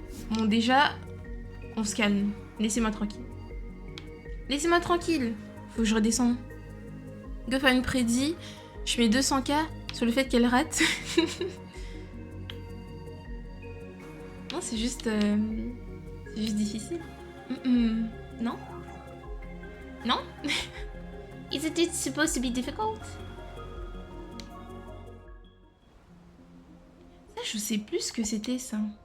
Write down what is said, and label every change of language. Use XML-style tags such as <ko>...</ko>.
<fr>Bon, déjà, on se calme. Laissez-moi tranquille. Laissez-moi tranquille. Faut que je redescende. Go faire une prédit. Je mets 200k sur le fait qu'elle rate. Non, c'est juste difficile. Non? Non?</fr> <en>Isn't it supposed to be difficult?</en> <fr>Ça, je sais plus ce que c'était, ça.</fr>